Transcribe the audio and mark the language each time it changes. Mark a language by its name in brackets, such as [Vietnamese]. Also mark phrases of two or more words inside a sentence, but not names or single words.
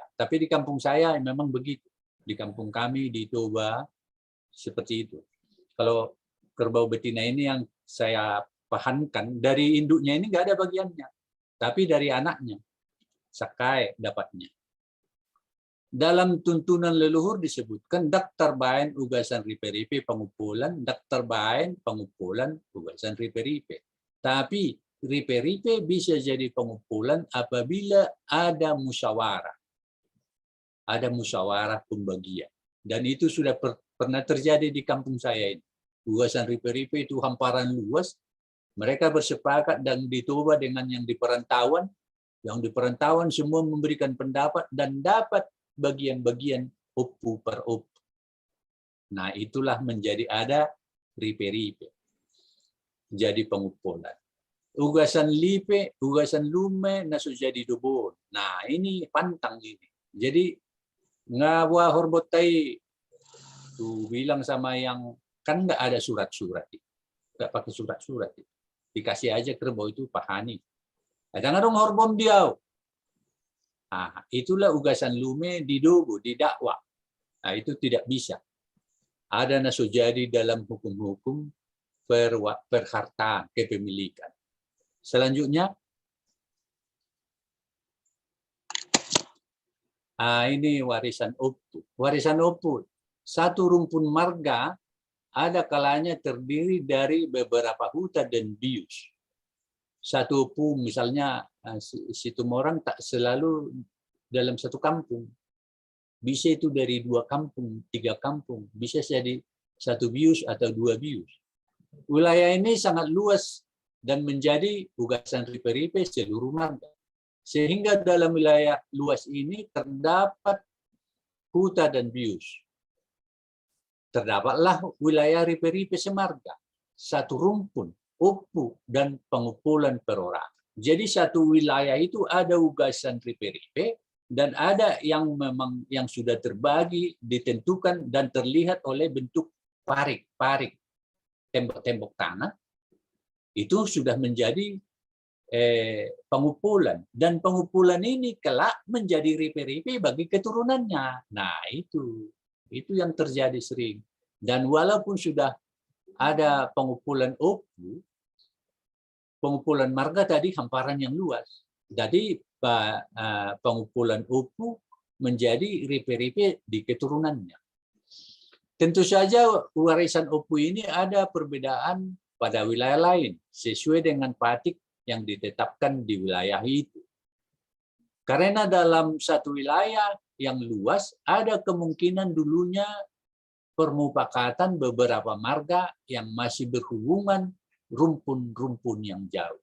[Indonesian] Tapi di kampung saya memang begitu. Di kampung kami di Toba seperti itu. Kalau kerbau betina ini yang saya pahamkan dari induknya ini nggak ada bagiannya, tapi dari anaknya sakai dapatnya. Dalam tuntunan leluhur disebutkan daftar bain [Batak Toba] ugasan ripe-ripe [Indonesian] pengumpulan, daftar bain pengumpulan [Batak Toba] ugasan ripe-ripe. [Indonesian] Tapi ripe-ripe bisa jadi pengumpulan apabila ada musyawarah. ada musyawarah pembagian. Dan itu sudah pernah terjadi di kampung saya ini. [Batak Toba] Ugasan ripe-ripe [Indonesian] itu hamparan luas, mereka bersepakat dan dicoba dengan yang di perantauan. Yang di perantauan semua memberikan pendapat dan dapat bagian-bagian oppu per oppu. Nah, itulah menjadi ada ripe-ripe. Jadi pengumpulan. [Batak Toba] Ugasan lipe, ugasan lume, nasu jadi dobon. [Indonesian] Nah, ini pantang ini. Jadi [Batak Toba] ngawa horbotai [Indonesian] tuh bilang sama yang kan nggak ada surat-surat, nggak pakai surat-surat, dikasih aja kerbau itu pahani. Kadang-kadang horbom dia. Nah, itulah [Batak Toba] ugasan lume di dobo, [Indonesian] di dakwah. Nah, itu tidak bisa. Ada [Batak Toba] nasu jadi [Indonesian] dalam hukum-hukum perhartaan, kepemilikan. Selanjutnya, ini warisan oppu. Warisan oppu, satu rumpun marga ada kalanya terdiri dari beberapa huta dan bius. Satu oppu, misalnya Situmorang tak selalu dalam satu kampung. Bisa itu dari 2 kampung, 3 kampung. Bisa jadi 1 bius atau 2 bius. Wilayah ini sangat luas dan menjadi [Batak Toba] ugasan ripe-ripe [Indonesian] seluruh marga. Sehingga dalam wilayah luas ini terdapat huta dan bius. Terdapatlah wilayah ripe-ripe semarga, satu rumpun, oppu, dan pengumpulan perorangan. Jadi satu wilayah itu ada [Batak Toba] ugasan ripe-ripe [Indonesian] dan ada yang memang yang sudah terbagi, ditentukan dan terlihat oleh bentuk parik, tembok-tembok tanah. Itu sudah menjadi pengumpulan, dan pengumpulan ini kelak menjadi ripe-ripe bagi keturunannya. Nah, itu yang terjadi sering. Dan walaupun sudah ada pengumpulan oppu, pengumpulan marga tadi hamparan yang luas. Jadi pengumpulan oppu menjadi ripe-ripe di keturunannya. Tentu saja warisan oppu ini ada perbedaan pada wilayah lain sesuai dengan patik yang ditetapkan di wilayah itu. Karena dalam satu wilayah yang luas ada kemungkinan dulunya permufakatan beberapa marga yang masih berhubungan rumpun-rumpun yang jauh.